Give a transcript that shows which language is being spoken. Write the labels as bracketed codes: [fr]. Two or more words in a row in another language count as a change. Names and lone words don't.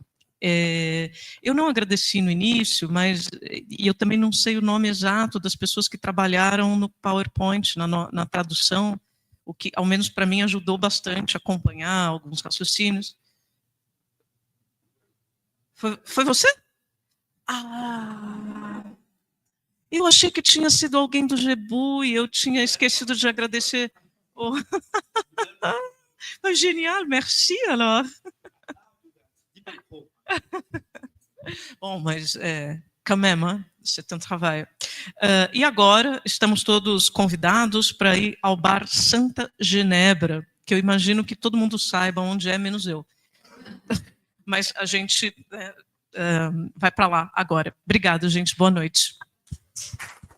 [pt] Eu não agradeci no início, mas eu também não sei o nome exato das pessoas que trabalharam no PowerPoint, na tradução, o que, ao menos para mim, ajudou bastante a acompanhar alguns raciocínios. Foi você? Ah! Eu achei que tinha sido alguém do GEBU e eu tinha esquecido de agradecer. Oh. Genial, [fr] merci alors. [pt] Bom, mas [fr] quand même, hein, c'est un travail. [pt] E agora estamos todos convidados para ir ao bar Santa Genebra, que eu imagino que todo mundo saiba onde é, menos eu. Mas a gente vai para lá agora. Obrigado, gente. Boa noite.